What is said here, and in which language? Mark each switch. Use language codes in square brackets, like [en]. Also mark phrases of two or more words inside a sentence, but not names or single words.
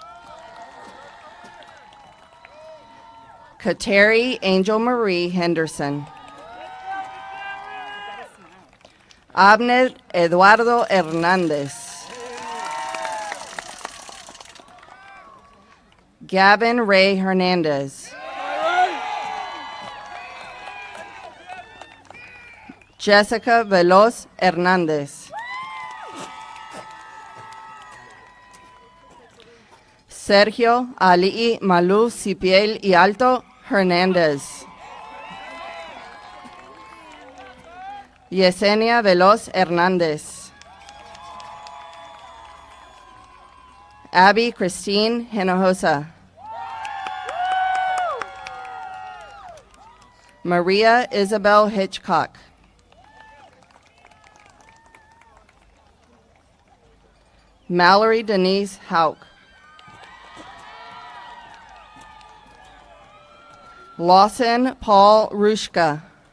[en] Kateri Angel Marie Henderson. Abner Eduardo Hernandez. Gavin Ray Hernandez. Jessica Veloz Hernandez. Sergio Ali Malú Cipiel y Alto Hernandez. Yesenia Veloz Hernandez. Abby Christine Hinojosa. Maria Isabel Hitchcock. Mallory Denise Hauk. Lawson Paul Rushka.